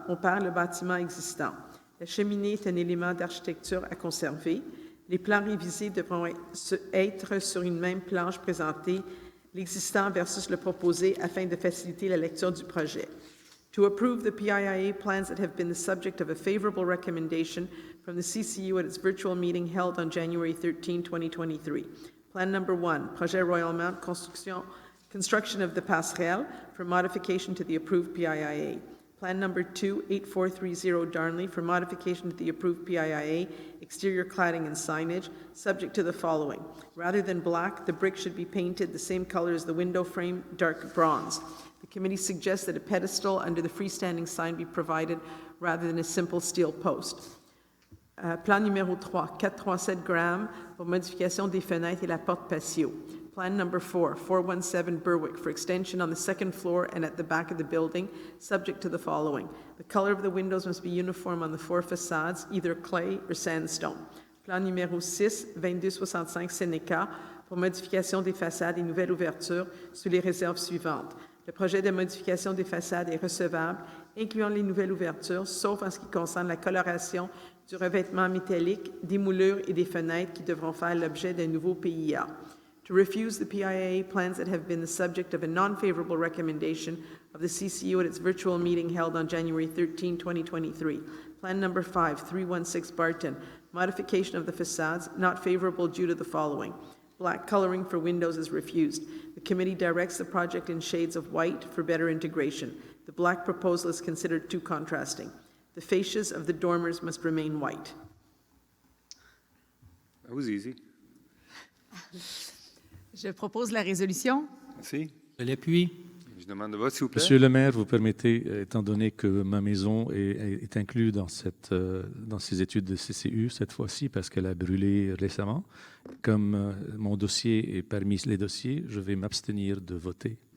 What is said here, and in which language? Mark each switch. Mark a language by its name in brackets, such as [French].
[French] On perd le bâtiment existant. La cheminée est un élément d'architecture à conserver. Les plans révisés devront être sur une même planche présentée, l'existant versus le proposé, afin de faciliter la lecture du projet. [English] To approve the PIIA plans that have been the subject of a favorable recommendation from the CCU at its virtual meeting held on January 13, 2023. Plan number 1, Projet Royal Mount construction of the passerelle for modification to the approved PIIA. Plan number 2, 8430 Darnley for modification to the approved PIIA, exterior cladding and signage, subject to the following. Rather than black, the brick should be painted the same color as the window frame, dark bronze. The committee suggests that a pedestal under the freestanding sign be provided rather than a simple steel post. [French] Plan numéro 3, 437 Graham pour modification des fenêtres et la porte patio. [English] Plan number 4, 417 Berwick for extension on the second floor and at the back of the building, subject to the following. The color of the windows must be uniform on the 4 facades, either clay or sandstone. [French] Plan numéro 6, 2265 Seneca pour modification des façades et nouvelles ouvertures sous les réserves suivantes. Le projet de modification des façades est recevable, incluant les nouvelles ouvertures, sauf en ce qui concerne la coloration du revêtement métallique, des moulures et des fenêtres qui devront faire l'objet d'un nouveau PIA. [English] To refuse the PIA plans that have been the subject of a non-favorable recommendation of the CCU at its virtual meeting held on January 13, 2023. Plan number 5, 316 Barton, modification of the facades, not favorable due to the following. Black coloring for windows is refused. The committee directs the project in shades of white for better integration. The black proposal is considered too contrasting. The fascias of the dormers must remain white. That was easy. [French] Je propose la résolution. Merci. Je l'appuie. Je demande de vote, s'il vous plaît. Monsieur le maire, vous permettez, étant donné que ma maison est inclue dans ces études de CCU cette fois-ci parce qu'elle a brûlé récemment, comme mon dossier est parmi les dossiers, je vais m'abstenir de voter.